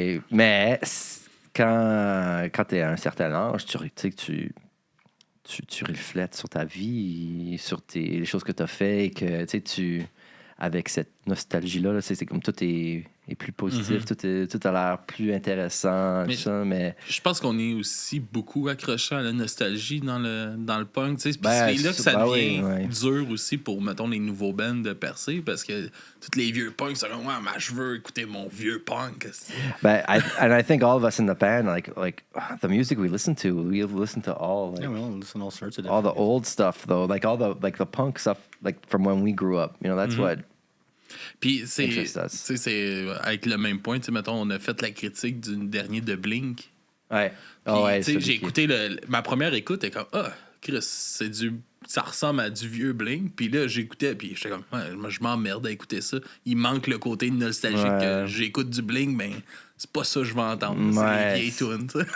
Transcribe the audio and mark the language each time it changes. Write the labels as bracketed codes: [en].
[fr] Mais quand tu es à un certain âge, tu sais que tu reflètes sur ta vie, sur les choses que tu as fait et que tu avec cette nostalgie-là, c'est comme tout est plus positif, tout a l'air plus intéressant, tout ça, mais... Je pense qu'on est aussi beaucoup accrochés à la nostalgie dans le punk, tu sais. Puis c'est là que ça devient dur aussi pour, mettons, les nouveaux bands de percer, parce que tous les vieux punks sont comme, ouais, mais je veux écouter mon vieux punk. [en] And I think all of us in the band, like the music we listen to all, like, Yeah, we all listen to all sorts of all the different old stuff, though, like all the punk stuff, like from when we grew up, that's what... [fr] Puis c'est avec le même point, mettons, on a fait la critique du dernier de Blink. Ouais. J'ai écouté ma première écoute, et comme Chris, ça ressemble à du vieux Blink. Puis là, j'écoutais, puis j'étais comme, moi, je m'emmerde à écouter ça. Il manque le côté nostalgique que j'écoute du Blink, mais c'est pas ça que je veux entendre. C'est les vieilles tunes.